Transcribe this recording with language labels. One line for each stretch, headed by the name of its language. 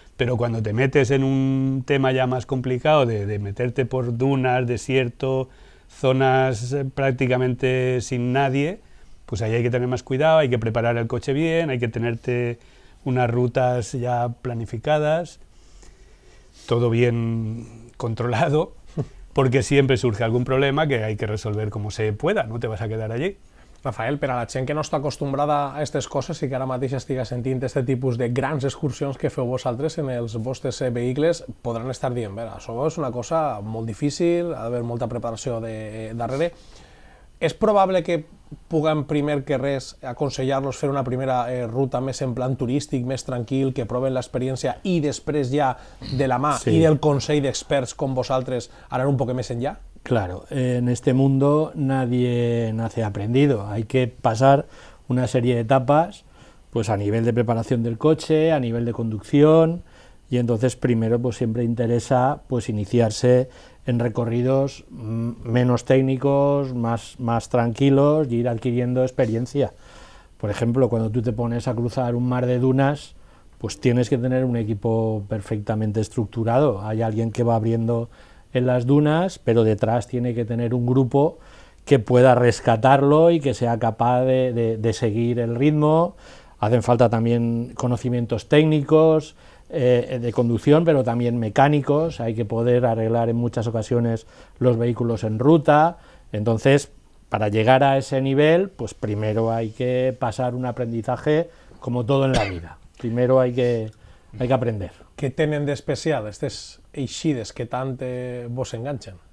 Spanish: Pero cuando te metes en un tema ya más complicado de meterte por dunas, desierto, zonas prácticamente sin nadie, pues ahí hay que tener más cuidado, hay que preparar el coche bien, hay que tenerte unas rutas ya planificadas, todo bien controlado, porque siempre surge algún problema que hay que resolver como se pueda, no te vas a quedar allí.
Catalan: Rafael, per a la gent que no està acostumbrada a aquestes coses i que ara mateix estiga sentint aquest tipus de grans excursions que feu vosaltres en els vostres vehicles, podran estar dient, això és una cosa molt difícil, ha d'haver molta preparació darrere. És probable que puguem primer que res aconsellar-los fer una primera ruta més en plan turístic, més tranquil, que proven l'experiència i després ja de la mà i del consell d'experts com vosaltres anar un poc més enllà?
Spanish: Claro, en este mundo nadie nace aprendido, hay que pasar una serie de etapas pues a nivel de preparación del coche, a nivel de conducción, y entonces primero pues siempre interesa pues iniciarse en recorridos menos técnicos, más tranquilos y ir adquiriendo experiencia. Por ejemplo, cuando tú te pones a cruzar un mar de dunas, pues tienes que tener un equipo perfectamente estructurado, hay alguien que va abriendo en las dunas, pero detrás tiene que tener un grupo que pueda rescatarlo y que sea capaz de seguir el ritmo. Hacen falta también conocimientos técnicos, de conducción, pero también mecánicos, hay que poder arreglar en muchas ocasiones los vehículos en ruta. Entonces, para llegar a ese nivel, pues primero hay que pasar un aprendizaje como todo en la vida. Primero hay que aprender.
Catalan: Què tenen d'especial aquestes eixides que tant vos enganchen?